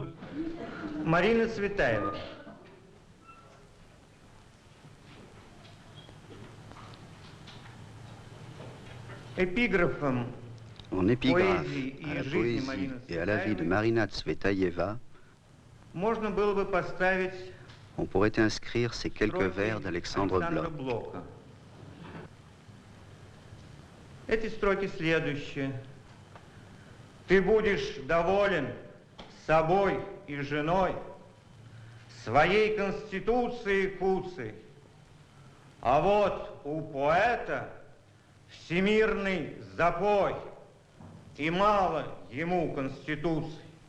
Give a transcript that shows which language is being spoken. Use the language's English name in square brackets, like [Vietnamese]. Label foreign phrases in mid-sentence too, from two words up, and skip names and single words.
[Russian] Марина Цветаева. Эпиграфом [French] En épigraphe à la poésie et à la vie de Marina Tsvetaeva, [Russian] можно было бы поставить [French] on pourrait inscrire ces quelques vers d'Alexandre Blok. [Russian] Эти строки следующие. Ты будешь доволен собой и женой, своей конституцией куцей. А вот у поэта всемирный запой, и мало ему конституции.